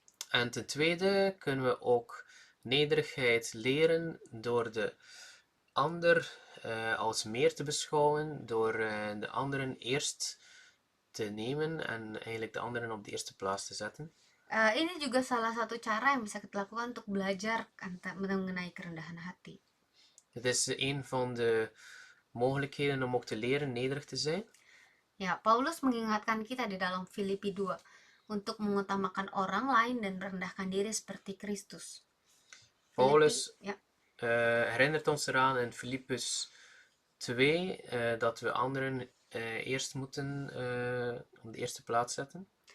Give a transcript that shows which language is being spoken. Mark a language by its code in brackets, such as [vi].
[nl] En ten tweede kunnen we ook nederigheid leren door de ander als meer te beschouwen, door de anderen eerst te nemen en eigenlijk de anderen op de eerste plaats te zetten. [id] Ini juga salah satu cara yang bisa kita lakukan untuk belajar mengenai kerendahan hati. [nl] Het is een van de mogelijkheden om ook te leren nederig te zijn. [id] Ya, Paulus mengingatkan kita di dalam Filipi 2 untuk mengutamakan orang lain dan merendahkan diri seperti Kristus. [nl] Paulus Ja, herinnert ons eraan in Filippus 2 dat we anderen eerst moeten op de eerste plaats zetten.